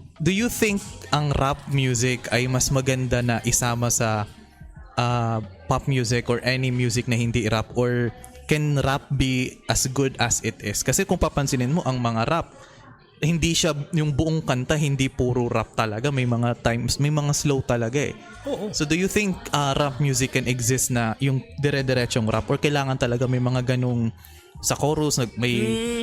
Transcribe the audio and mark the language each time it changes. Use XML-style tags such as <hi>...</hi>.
<en>Do you think</en> <tl>ang rap music ay mas maganda na isama sa</tl> <en>pop music or any music</en> <tl>na hindi rap,</tl> <en>or can rap be as good as it is?</en> <tl>Kasi kung papansinin mo ang mga rap, hindi siya yung buong kanta, hindi puro rap talaga, may mga times, may mga slow talaga eh. Oo.</tl> <en>So do you think rap music can exist</en> <tl>na yung dire-diretsong rap, or kailangan talaga may mga ganung sa chorus may</tl>